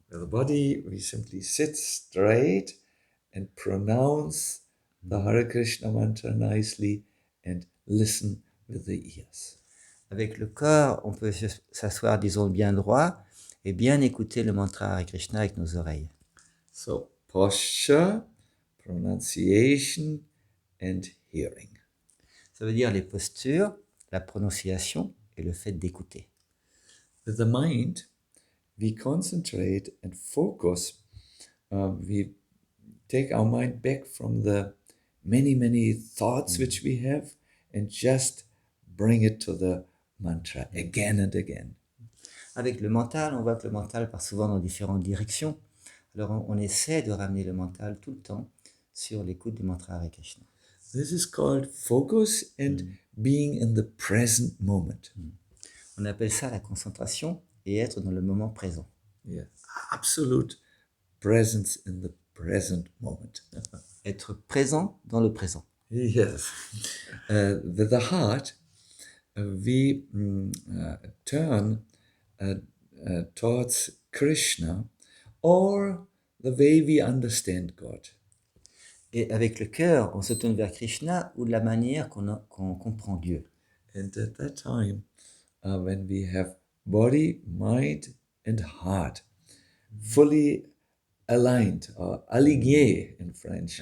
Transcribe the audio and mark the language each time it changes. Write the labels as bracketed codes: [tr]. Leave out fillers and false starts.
[en] With the body, we simply sit straight and pronounce the Hare Krishna mantra nicely and listen with the ears. [fr] Avec le corps, on peut s'asseoir, disons, bien droit et bien écouter le mantra Hare Krishna avec nos oreilles. [en] So, posture, pronunciation, and hearing. [fr] Ça veut dire les postures, la prononciation et le fait d'écouter. [en] With the mind, we concentrate and focus. We take our mind back from the many thoughts which we have and just bring it to the mantra again and again. [fr] Avec le mental, on voit que le mental part souvent dans différentes directions. Alors on essaie de ramener le mental tout le temps sur l'écoute du mantra Hare Krishna. [en] This is called focus and being in the present moment. [fr] On appelle ça la concentration et être dans le moment présent. [en] Yeah. Absolute presence in the present moment. [fr] Être présent dans le présent. [en] Yes. With the heart, we turn towards Krishna or the way we understand God. [fr] Et avec le cœur, on se tourne vers Krishna ou de la manière qu'on comprend Dieu. [en] And at that time, when we have body, mind, and heart fully aligned, or aligné in French,